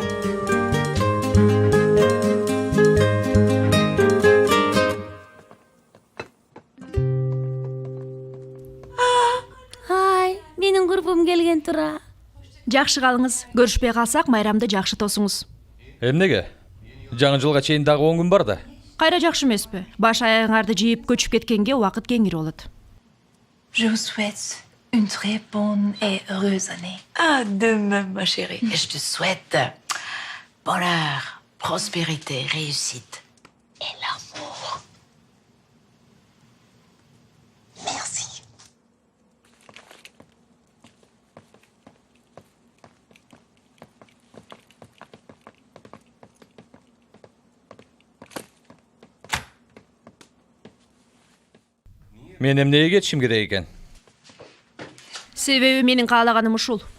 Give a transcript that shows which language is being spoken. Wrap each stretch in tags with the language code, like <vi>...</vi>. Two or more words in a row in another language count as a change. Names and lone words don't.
<ky>Ай, менин курбум келген тура. Жакшы калыңыз. Көрүшпөй калсак, майрамды жакшы тосуңуз. Эмнеге? Жаңы жылга чейин дагы 10 күн бар да. Кайра жакшы эмеспи? Баш аяңарды жыйып көчүп кеткенге убакыт кеңири болот.</ky> <fr>Je vous souhaite une très bonne et heureuse année. Ah, de même, ma chérie. Et je te souhaite bonheur, prospérité, réussite et l'amour. Merci.</fr> <ky>Мен эмнеге кетишим керек экен? Себеби менин каалаганым ушул.</ky>